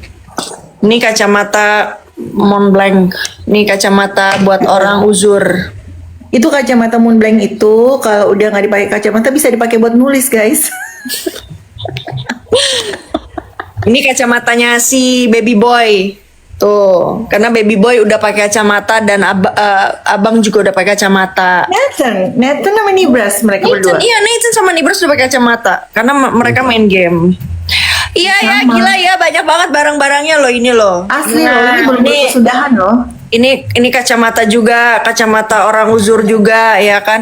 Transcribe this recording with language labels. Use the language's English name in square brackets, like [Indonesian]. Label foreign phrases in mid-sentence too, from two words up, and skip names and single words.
[Indonesian] Ini kacamata Montblanc. Ini kacamata buat orang uzur. Itu kacamata Moonblanc itu kalau udah nggak dipakai kacamata bisa dipakai buat nulis guys. Ini kacamatanya si [English] baby boy. [Indonesian] Tuh, karena [English] baby boy [Indonesian] udah pakai kacamata dan abang juga udah pakai kacamata. Nathan sama Nibras mereka berdua. Nathan sama Nibras udah pakai kacamata karena mereka main game. Iya ya, Sama. gila ya, banyak banget barang-barangnya loh ini loh. Asli loh, Nah, ini belum kesudahan loh. ini kacamata juga, kacamata orang uzur juga ya kan.